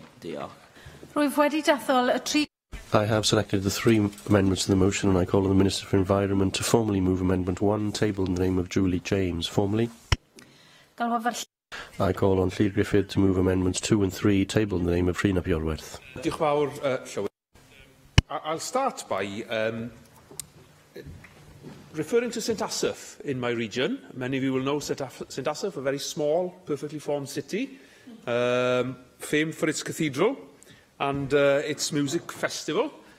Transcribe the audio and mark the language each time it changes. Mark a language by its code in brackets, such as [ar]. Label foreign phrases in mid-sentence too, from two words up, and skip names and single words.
[cy] Diolch. [en] I have selected the 3 amendments to the motion, and I call on the Minister for Environment to formally move Amendment 1, tabled in the name of Julie James. Formally. I call on Llyr Griffith to move Amendments 2 and 3, tabled in the name of Rhun ap Iorwerth. [cy] Diolch yn fawr, Llywydd. [en] I'll start by referring to St Asaph in my region. Many of you will know St Asaph, a very small, perfectly formed city, famed for its cathedral and its music festival.